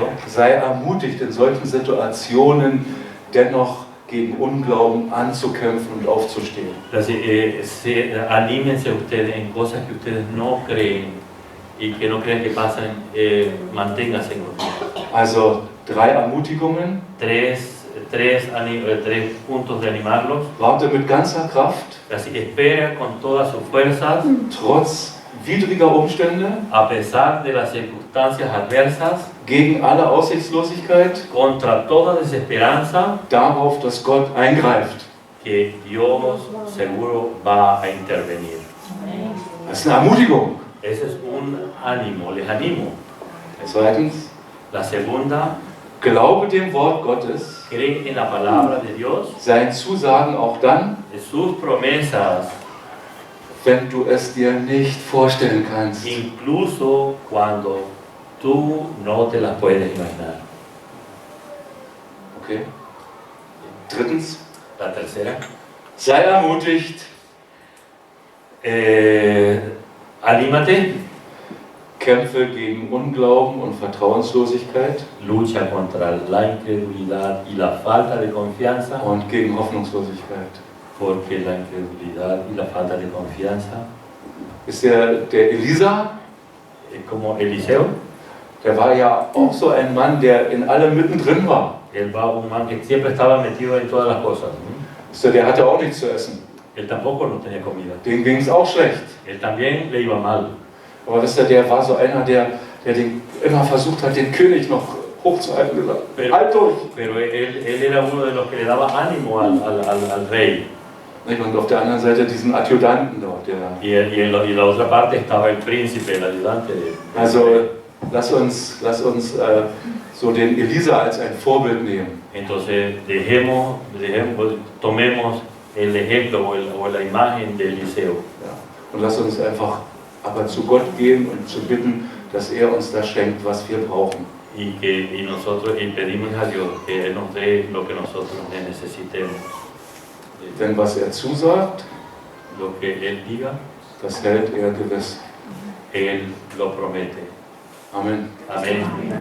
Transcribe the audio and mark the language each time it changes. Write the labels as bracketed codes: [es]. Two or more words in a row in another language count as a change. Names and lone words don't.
[de] Sei ermutigt, in solchen Situationen dennoch gegen Unglauben anzukämpfen und aufzustehen. [es] Anímense ustedes en cosas que ustedes no creen y que no creen que pasan, manténganse en confianza. [de] Also 3 Ermutigungen. [es] 3 puntos de animarlos. [de] Warte mit ganzer Kraft, [es] Así que espera con todas sus fuerzas, [de] trotz widriger Umstände, [es] a pesar de las circunstancias adversas, [de] gegen alle Aussichtslosigkeit, [es] contra toda desesperanza, [de] darauf, dass Gott eingreift. [es] que Dios seguro va a intervenir. [de] Das ist eine Ermutigung. [es] Ese es un ánimo, les animo. [de] Zweitens, [es] La segunda, [de] glaube dem Wort Gottes, [es] cree en la palabra de Dios, [de] seinen Zusagen auch dann, [es] de sus promesas, [de] wenn du es dir nicht vorstellen kannst. [es] incluso cuando tú no te las puedes imaginar. [de] Okay? Drittens, [es] La tercera, [de] sei ermutigt, [es] anímate, [de] kämpfe gegen Unglauben und Vertrauenslosigkeit [es] lucha contra la incredulidad y la falta de confianza, [de] und gegen Hoffnungslosigkeit. [es] porque la incredulidad y la falta de confianza [de] Ist der Elisa, [es] es como Eliseo. [de] der war ja auch so ein Mann, der in allem mittendrin war. [es] Él va un man que siempre estaba metido en todas las cosas. [de] Der hatte auch nichts zu essen. [es] Él tampoco no tenía comida. [de] Dem ging es auch schlecht. [es] Él también le iba mal. [de] Aber der war so einer, der immer versucht hat, den König noch hochzuhalten. Halt durch! [es] Pero él era uno de los que le daba ánimo al rey. [de] Und auf der anderen Seite diesen Adjutanten dort. [es] Y en la otra parte estaba el príncipe, el ayudante de él. [de] Also lass uns so den Elisa als ein Vorbild nehmen. [es] Entonces tomemos el ejemplo o la imagen de Eliseo. [de] Ja. Und lass uns einfach aber zu Gott gehen und zu bitten, dass er uns das schenkt, was wir brauchen. [es] Y pedimos a Dios que Él nos dé lo que nosotros necesitemos. [de] Denn was er zusagt, [es] Lo que Él diga, [de] das hält er gewiss. [es] Él lo promete. [de] Amen. [es] Amén.